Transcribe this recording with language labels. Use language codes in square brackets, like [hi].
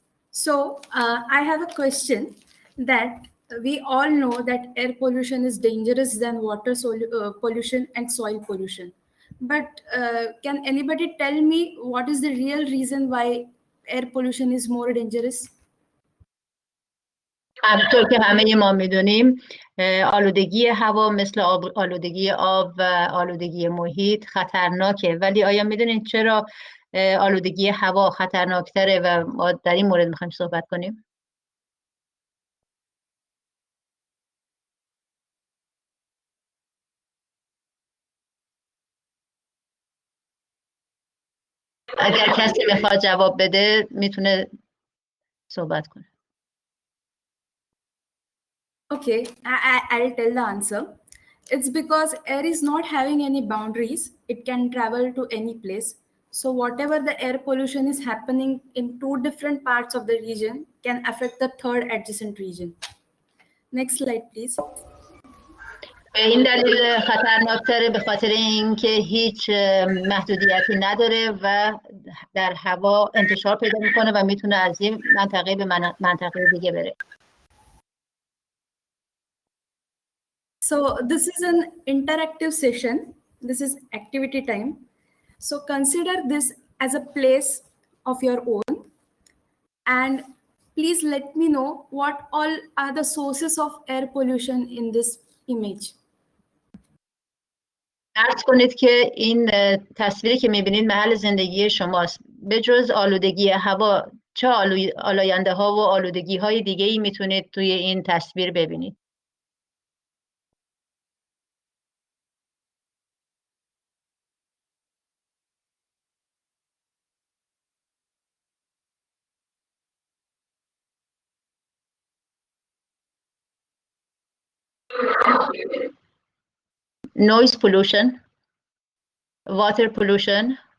[en] So I have a question that we all know that air pollution is dangerous than water pollution and soil pollution. But can anybody tell me what is the real reason why air pollution is more dangerous? [fa] همونطور که همه ما میدونیم آلودگی هوا مثل آلودگی آب و آلودگی محیط خطرناکه، ولی آیا میدونید چرا آلودگی هوا خطرناکتره و ما در این مورد میخوایم صحبت کنیم؟ اگر کسی میخواد جواب بده میتونه صحبت کنه. [en] Okay, I'll tell the answer. It's because air is not having any boundaries. It can travel to any place. So whatever the air pollution is happening in two different parts of the region can affect the third adjacent region. Next slide, please. [fa] این دلیل خطرناکتره به خاطر اینکه هیچ محدودیتی نداره و در هوا انتشار پیدا میکنه و میتونه از این منطقه به منطقه دیگه بره. [en] So this is an interactive session. This is activity time. So consider this as a place of your own. And please let me know what all are the sources of air pollution in this image. [fa] فرض کنید که این تصویری که میبینید محل زندگی شماست. به جز آلودگی هوا چه آلاینده ها و آلودگی های دیگه ای میتونید توی این تصویر ببینید؟ [en] Noise pollution, water pollution.